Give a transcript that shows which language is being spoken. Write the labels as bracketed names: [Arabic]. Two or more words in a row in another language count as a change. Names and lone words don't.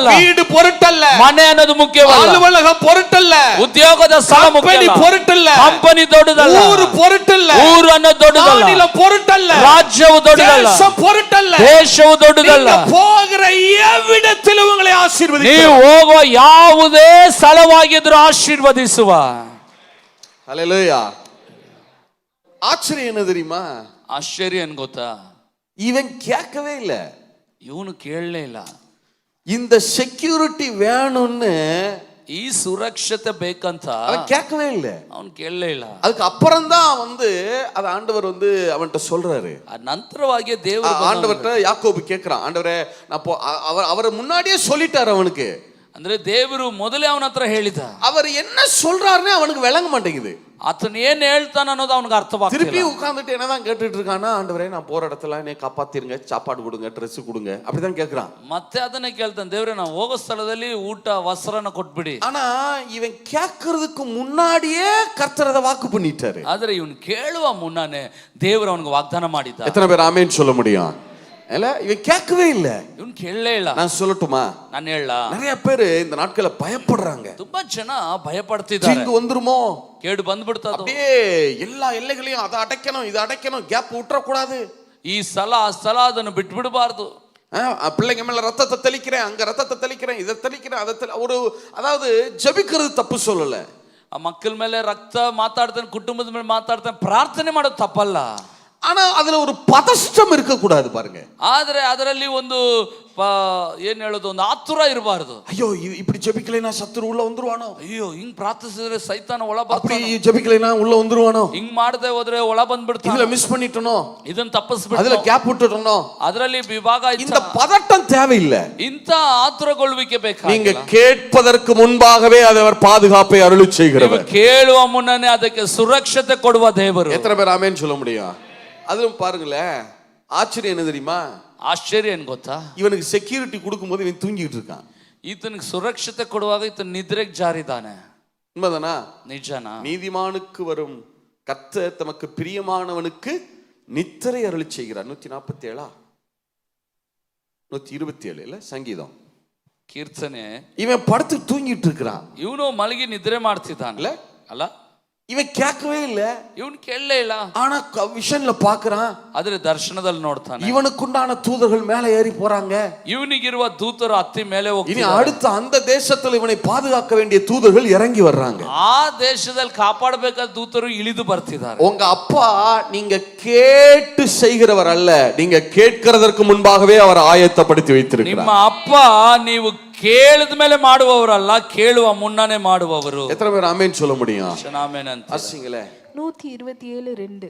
[Tamil] வீடு பொருட்டல்ல, [Kannada] ಮನೆ ಅನ್ನೋದು ಮುಖ್ಯವಲ್ಲ, [Tamil] அலுவலகம் பொருட்டல்ல, [Kannada] ಉದ್ಯೋಗದ ಸ್ಥಳ ಮುಖ್ಯವಲ್ಲ, [Tamil] பொருட்டல்ல, [Kannada] ಕಂಪನಿ ದೊಡ್ಡದಲ್ಲ, [Tamil] ஊரு பொருட்டல்ல, [Kannada] ಊರು ಅನ್ನೋದು ದೊಡ್ಡದಲ್ಲ, [Tamil] மாநிலம் பொருட்டல்ல, [Kannada] ರಾಜ್ಯವು ದೊಡ್ಡದಲ್ಲ, [Tamil] தேசம் பொருட்டல்ல, [Kannada] ದೇಶವು ದೊಡ್ಡದಲ್ಲ. [Tamil] நீங்க போகிற எவ்விடத்திலும் உங்களை [Kannada] ನೀವು [Tamil] ஆசீர்வதிக்கிறார். [Kannada] ಹೋಗುವ ಯಾವುದೇ ಸ್ಥಳವಾಗಿದ್ರೂ ಆಶೀರ್ವದಿಸುವ. [Tamil] ஹல்லேலூயா. ஆச்சரியம் என்ன தெரியுமா? [Kannada] ಆಶ್ಚರ್ಯ ಏನ್ ಗೊತ್ತಾ? [Tamil] இவன் கேட்கவே இல்ல, [Kannada] ಇವನು ಕೇಳಲೇ ಇಲ್ಲ. [Tamil] இந்த செக்யூரிட்டி வேணும்னு [Kannada] ಈ ಸುರಕ್ಷತೆ ಬೇಕಂತ [Tamil] அவன் கேட்கவே இல்ல. [Kannada] ಅವನು ಕೇಳಲೇ ಇಲ್ಲ. [Tamil] அதுக்கு அப்புறம் தான் வந்து அது ஆண்டவர் வந்து அவன்கிட்ட சொல்றாரு. [Kannada] ನಂತರವಾಗಿ ದೇವರು [Tamil] ஆண்டவர்கிட்ட யாக்கோபு கேட்கிறான், ஆண்டவரே நான் அவரை முன்னாடியே சொல்லிட்டாரு அவனுக்கு. [Kannada] ಅಂದ್ರೆ ದೇವರು ಮೊದಲೇ ಅವನ ಹತ್ರ ಹೇಳಿದ. [Tamil] அவர் என்ன சொல்றாருன்னு அவனுக்கு விளங்க மாட்டேங்குது. [Kannada] ಆತನ ಏನ್ ಹೇಳ್ತಾನ ಅನ್ನೋದು ಅವನಿಗೆ ಅರ್ಥವಾಗ್ತಿಲ್ಲ. [Tamil] திருப்பி உட்கார்ந்துட்டு என்னதான் கேட்டுட்டு இருக்கானா, ஆண்டவரே நான் போற இடத்துல என்னை காப்பாத்திருங்க, சாப்பாடு கொடுங்க, ட்ரெஸ் கொடுங்க, அப்படிதான் கேக்குறான். [Kannada] ಮತ್ತೆ ಅದನ್ನೇ ಕೇಳ್ತಾನೆ, ದೇವ್ರೆ ನಾವು ಹೋಗೋ ಸ್ಥಳದಲ್ಲಿ ಊಟ ವಸ್ತ್ರನ ಕೊಟ್ಬಿಡಿ. [Tamil] ஆனா இவன் கேட்கறதுக்கு முன்னாடியே கர்த்தர் அதை வாக்கு பண்ணிட்டாரு. [Kannada] ಆದ್ರೆ ಇವನು ಕೇಳುವ ಮುನ್ನಾನೆ ದೇವರು ಅವನಿಗೆ ವಾಗ್ದಾನ ಮಾಡಿದ್ದ. [Tamil] எத்தனை பேர் ஆமென் சொல்ல முடியும்? இல்ல, இவன் கேட்கவே இல்ல. [Kannada] ಇವನು ಕೇಳಲೇ ಇಲ್ಲ. [Tamil] நான் சொல்லட்டுமா? [Kannada] ನಾನು ಹೇಳ, [Tamil] நிறைய பேர் இந்த நாட்கள பயப்படுறாங்க. [Kannada] ತುಂಬಾ ಜನ ಭಯ ಪಡ್ತಿದ್ದಾರೆ. [Tamil] இங்க வந்துருமோ, [Kannada] ಕೇಡು ಬಂದ್ಬಿಡ್ತದ, [Tamil] அப்படியே எல்லா எல்லைகளையும் அதை அடைக்கணும், இதை அடைக்கணும், கேப் விட்டுற கூடாது. [Kannada] ಈ ಸ್ಥಳ ಆ ಸ್ಥಳ ಅದನ್ನು ಬಿಟ್ಬಿಡಬಾರ್ದು. [Tamil] பிள்ளைங்க மேல ரத்தத்தை தெளிக்கிறேன், அங்க ரத்தத்தை தெளிக்கிறேன், இதை தெளிக்கிறேன், அதை ஒரு, அதாவது ஜெபிக்கிறது தப்பு சொல்லல. [Kannada] ಆ ಮಕ್ಕಳ ಮೇಲೆ ರಕ್ತ ಮಾತಾಡ್ತಾನೆ, ಕುಟುಂಬದ ಮೇಲೆ ಮಾತಾಡ್ತಾನೆ, ಪ್ರಾರ್ಥನೆ ಮಾಡೋದು ತಪ್ಪಲ್ಲ. [Tamil] ஆனா அதுல ஒரு பதஷ்டம் இருக்க கூடாது பாருங்க. [Kannada] ಆದ್ರೆ ಅದರಲ್ಲಿ ಒಂದು ಏನ್ ಹೇಳೋದು, ಒಂದು ಆತುರ ಇರಬಾರದು. [Tamil] ஐயோ இப்படி ஜெபிக்கலைனா சத்துரு உள்ள வந்துருவானೋ, [Kannada] ಅಯ್ಯೋ ಹಿಂಗ್ ಪ್ರಾರ್ಥಿಸಿದ್ರೆ ಸೈತಾನ ಒಳ ಬರ್ತಾನೆ, [Tamil] அப்படி ஜெபிக்கலைனா உள்ள வந்துருவானೋ, [Kannada] ಹಿಂಗ್ ಮಾಡದೆ ಹೋದ್ರೆ ಒಳ ಬಂದ್ಬಿಡ್ತಾನೆ, [Tamil] இதுல மிஸ் பண்ணிட்டனோ, [Kannada] ಇದನ್ನ ತಪ್ಪಿಸ್ಬಿಟ್ಟು [Tamil] அதுல கேப் விட்டுட்டனோ, [Kannada] ಅದರಲ್ಲಿ ವಿಭಾಗ. [Tamil] இந்த பதட்டம் தேவையில்லை. [Kannada] ಇಂತ ಆತುರಗೊಳ್ಳುವಿಕೆ ಬೇಕಾಗಿಲ್ಲ. [Tamil] நீங்க கேட்பதற்கு முன்பாகவே அவர் பாதுகாப்பை அருளி செய்கிறவர். [Kannada] ಕೇಳುವ ಮುನ್ನನೇ ಅದಕ್ಕೆ ಸುರಕ್ಷತೆ ಕೊಡುವ ದೇವರು. [Tamil] எத்தனை பேர் ஆமென் சொல்ல முடியும்? அதுவும் பாருங்களேன், ஆச்சரியம் என்ன தெரியுமா? [Kannada] ಆಶ್ಚರ್ಯ ಏನ್ ಗೊತ್ತಾ, [Tamil] இவனுக்கு செக்யூரிட்டி கொடுக்கும்போது இவன் தூங்கிட்டு இருக்கான். [Kannada] ಈತನಿಗೆ ಸುರಕ್ಷತೆ ಕೊಡುವಾಗ ಈತ ನಿದ್ರೆಗೆ ಜಾರಿದ್ದಾನೆ. [Tamil] உண்மைதானா? [Kannada] ನಿಜನಾ? [Tamil] நீதிமானுக்கு வரும் கர்த்தர் தமக்கு பிரியமானவனுக்கு நித்திரை அருளி செய்கிறார். 147 127 இல்ல சங்கீதம் [Kannada] ಕೀರ್ತನೆ. [Tamil] இவன் படுத்து தூங்கிட்டு இருக்கிறான். [Kannada] ಇವನು ಮಲಗಿ ನಿದ್ರೆ ಮಾಡ್ತಿದ್ದಾನಲ್ಲ ಅಲ್ಲ, [Tamil] இவன் கேட்கவே இல்ல, [Kannada] ಇವನು ಕೇಳಲೇ ಇಲ್ಲ. [Tamil] ஆனா விஷன்ல பாக்குறான், [Kannada] ಆದ್ರೆ ದರ್ಶನದಲ್ಲಿ ನೋಡ್ತಾನೆ, [Tamil] இவனுக்குண்டான தூதர்கள் மேல ஏறி போறாங்க, [Kannada] ಇವನಿಗಿರುವ ದೂತರು ಹತ್ತಿ ಮೇಲೆ [Tamil] இனி [Kannada] ಹೋಗ್ತಾರೆ. [Tamil] அடுத்த அந்த தேசத்துல இவனை பாதுகாக்க வேண்டிய தூதர்கள் இறங்கி வர்றாங்க. [Kannada] ಆ ದೇಶದಲ್ಲಿ ಕಾಪಾಡಬೇಕಾದ ದೂತರು ಇಳಿದು ಬರ್ತಿದ್ದಾರೆ. [Tamil] உங்க அப்பா நீங்க கேட்டு செய்கிறவர் அல்ல, நீங்க கேட்கிறதற்கு முன்பாகவே அவர் ஆயத்தப்படுத்தி வைத்திருக்கிறார். [Kannada] ನಿಮ್ಮ ಅಪ್ಪ ನೀವು ಕೇಳಿದ ಮೇಲೆ ಮಾಡುವವರಲ್ಲ, ಕೇಳುವ ಮುನ್ನನೇ ಮಾಡುವವರು. [Tamil] எத்தனை பேர் ஆமென் சொல்ல முடியும்? [Kannada] ಆಮೆನ್ ಅಂತ. [Tamil] வாசிங்களே 127:2.